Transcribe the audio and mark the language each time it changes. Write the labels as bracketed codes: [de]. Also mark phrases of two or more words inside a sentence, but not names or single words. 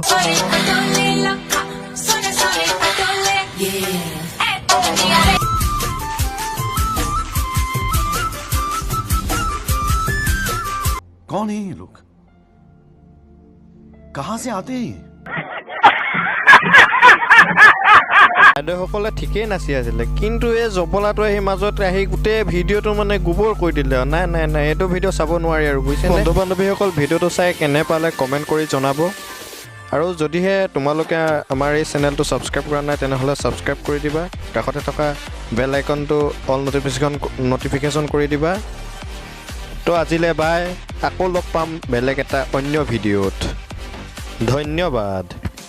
[hi] कौन है ये लोग कहां से आते हैं [as] বাইদেউসকলে ঠিকেই নাচি আছিলে কিন্তু এই জপলাটো আহি মাজত আহি গোটেই ভিডিঅ'টো মানে গোবৰ কৰি দিলে নাই নাই নাই এইটো ভিডিঅ' চাব নোৱাৰি আৰু বুজিছে বন্ধু বান্ধৱীসকল ভিডিঅ'টো চাই কেনে পালে কমেণ্ট কৰি জনাব আৰু যদিহে তোমালোকে আমাৰ এই চেনেলটো ছাবস্ক্ৰাইব কৰা নাই তেনেহ'লে ছাবস্ক্ৰাইব কৰি দিবা কাষতে থকা বেল আইকনটো [en] all notification [as] কৰি দিবা তো আজিলৈ বাই আকৌ লগ পাম বেলেগ এটা অন্য ভিডিঅ'ত ধন্যবাদ